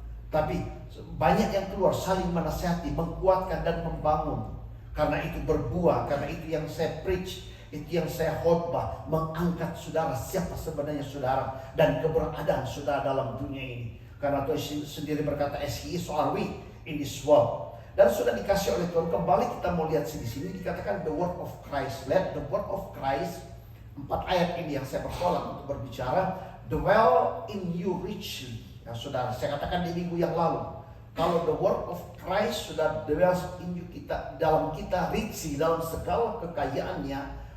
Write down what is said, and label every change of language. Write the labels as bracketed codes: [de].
[id] Tapi banyak yang keluar saling menasihati, menguatkan dan membangun. Karena itu berbuah, karena itu yang saya preach, itu yang saya khotbah, mengangkat saudara siapa sebenarnya saudara dan keberadaan saudara dalam dunia ini. Karena Tuhan sendiri berkata, [en] as He is, so are we in this world. [id] Dan sudah dikasih oleh Tuhan. Kembali kita mau lihat di sini dikatakan [en] the word of Christ. Let the word of Christ, [id] 4 ayat ini yang saya pertolak untuk berbicara, [en] dwell in you richly. [id] Ya, saudara, saya katakan di minggu yang lalu, kalau [en] the word of Christ [id] sudah [en] dwell in you, [id] dalam kita [en] richly, [id] dalam segala kekayaannya.